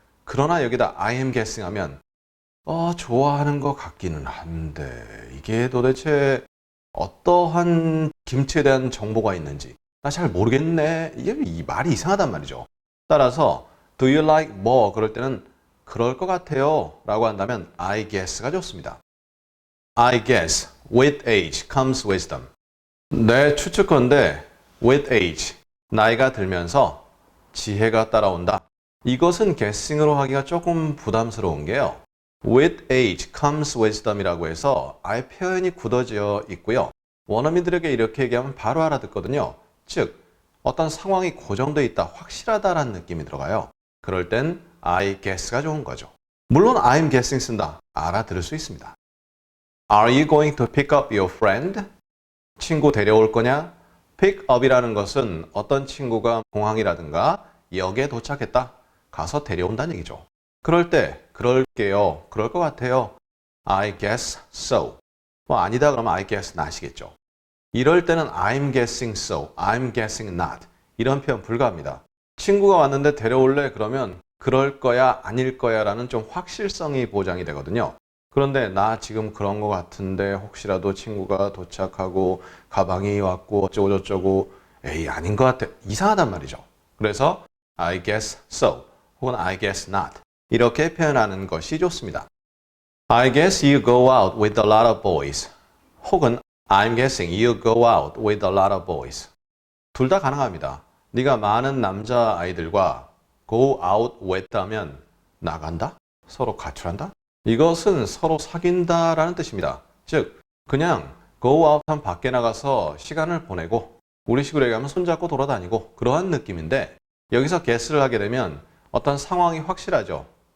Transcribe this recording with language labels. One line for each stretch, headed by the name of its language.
Korean: 그러나 여기다
English: I am guessing
Korean: 하면 좋아하는 것 같기는 한데 이게 도대체 어떠한 김치에 대한 정보가 있는지 나 잘 모르겠네. 이게 이 말이 이상하단 말이죠. 따라서 Do you like 뭐 그럴 때는 그럴 것 같아요 라고 한다면 I guess가 좋습니다.
English: I guess with age comes wisdom.
Korean: 내 추측컨대 with age 나이가 들면서 지혜가 따라온다. 이것은 guessing으로 하기가 조금 부담스러운 게요.
English: With age comes wisdom
Korean: 이라고 해서 아예 표현이 굳어져 있고요. 원어민들에게 이렇게 얘기하면 바로 알아듣거든요. 즉, 어떤 상황이 고정되어 있다, 확실하다라는 느낌이 들어가요. 그럴 땐 I guess가 좋은 거죠. 물론 I'm guessing 쓴다, 알아들을 수 있습니다.
English: Are you going to pick up your friend?
Korean: 친구 데려올 거냐? pick up이라는 것은 어떤 친구가 공항이라든가 역에 도착했다, 가서 데려온다는 얘기죠. 그럴 때 그럴게요. 그럴 것 같아요.
English: I guess so.
Korean: 뭐 아니다 그러면
English: I guess not
Korean: 이겠죠. 이럴 때는
English: I'm guessing so, I'm guessing not.
Korean: 이런 표현 불가합니다. 친구가 왔는데 데려올래? 그러면 그럴 거야, 아닐 거야 라는 좀 확실성이 보장이 되거든요. 그런데 나 지금 그런 것 같은데 혹시라도 친구가 도착하고 가방이 왔고 어쩌고 저쩌고 에이 아닌 것 같아. 이상하단 말이죠. 그래서
English: I guess so
Korean: 혹은
English: I guess not.
Korean: 이렇게 표현하는 것이 좋습니다.
English: I guess you go out with a lot of boys.
Korean: 혹은
English: I'm guessing you go out with a lot of boys.
Korean: 둘 다 가능합니다. 네가 많은 남자 아이들과 go out with 하면 나간다? 서로 가출한다? 이것은 서로 사귄다라는 뜻입니다. 즉, 그냥 go out 하면 밖에 나가서 시간을 보내고 우리식으로 얘기하면 손잡고 돌아다니고 그러한 느낌인데 여기서 guess를 하게 되면 어떤 상황이 확실하죠.